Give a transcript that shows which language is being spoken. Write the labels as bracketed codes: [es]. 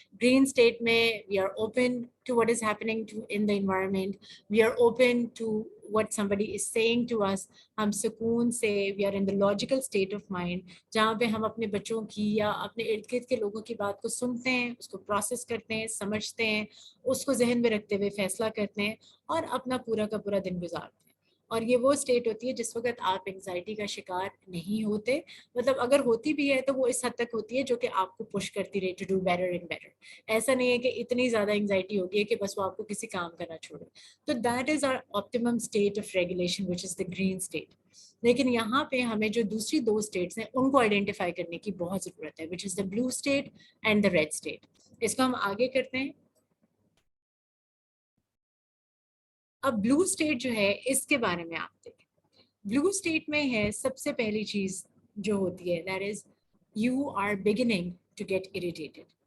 [ur] Green state میں [en] we are open to what is happening in the environment, we are open to what somebody is saying to us, [ur] ہم سکون سے, [en] we are in the logical state of mind, [ur] جہاں پہ ہم اپنے بچوں کی یا اپنے ارد گرد کے لوگوں کی بات کو سنتے ہیں, اس کو پروسیس کرتے ہیں, سمجھتے ہیں, اس کو ذہن میں رکھتے ہوئے فیصلہ کرتے ہیں اور اپنا پورا کا پورا دن گزارتے ہیں. اور یہ وہ اسٹیٹ ہوتی ہے جس وقت آپ انگزائٹی کا شکار نہیں ہوتے, مطلب اگر ہوتی بھی ہے تو وہ اس حد تک ہوتی ہے جو کہ آپ کو پش کرتی رہے [en] To do better and better. [ur] ایسا نہیں ہے کہ اتنی زیادہ انگزائٹی ہوگی کہ بس وہ آپ کو کسی کام کا نہ چھوڑے. [en] تو that is our optimum state of regulation which is the green state. [ur] لیکن یہاں پہ ہمیں جو دوسری دو اسٹیٹس ہیں ان کو آئیڈینٹیفائی کرنے کی بہت ضرورت ہے, [en] Which is the blue state and the red state. [ur] اس کو ہم آگے کرتے ہیں. اب بلو اسٹیٹ جو ہے اس کے بارے میں آپ دیکھیں. بلو اسٹیٹ میں ہے سب سے پہلی چیز جو ہوتی ہے [en] That is you are beginning to get irritated.